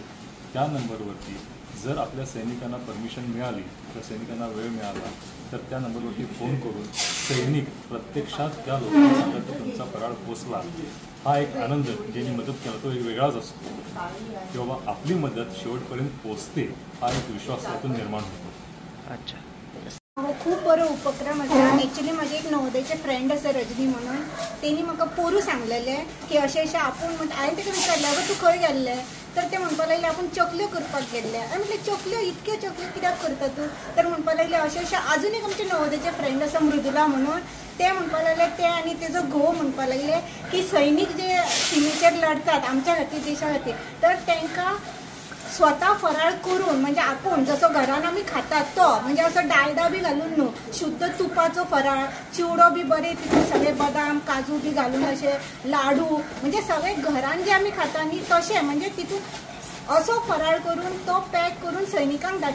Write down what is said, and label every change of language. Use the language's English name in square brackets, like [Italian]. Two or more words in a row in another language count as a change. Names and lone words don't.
[Marathi] त्या नंबरवरती जर आपल्या सैनिकांना परमिशन मिळाली किंवा सैनिकांना वेळ मिळाला तर त्या नंबरवरती फोन करून सैनिक प्रत्यक्षात त्या लोकांना सांगत की तुमचा फराळ पोचला. हा एक आनंद ज्यांनी मदत केला तो एक वेगळाच असतो किंवा आपली मदत शेवटपर्यंत पोचते हा एक विश्वास त्यातून निर्माण होतो. [Konkani] अच्छा. खूप बरो उपक्रम आसा. आनी एक्चुअली माझे एक नवोदयचे फ्रेंड आसा रजनी म्हणून, तेणी म्हाका पोरू सांगलेलें की अशें अशें आपूण हांवें ताका विचारलें तूं खंय गेल्लें, तर ते म्हणपाक लागले आपूण चकल्यो करपाक गेल्ले. हांवें म्हटलें चकल्यो, इतक्यो चकल्यो कित्याक करता तूं? तर म्हणपाक लागले अशें अशें. आजून एक आमचे नवोदयचे फ्रेंड आसा मृदुला म्हणून, ते म्हणपाक लागले ते आनी तेजो घोव म्हणपाक लागले की सैनीक जे सीमेचेर लढतात आमच्या खातीर देशा खातीर, तर तांकां स्वता फराळ करून म्हणजे आपूण जसो घरान आमी खातात तो म्हणजे असो डालडा बी घालून न्हू, शुद्ध तुपाचो फराळ, चिवडो बी बरे तितून सगळे बदाम काजू बी घालून अशे लाडू म्हणजे सगळे घरान जे आमी खाता न्ही तशें म्हणजे तितून असो फराळ करून तो पॅक करून सैनिकांक धाडटा.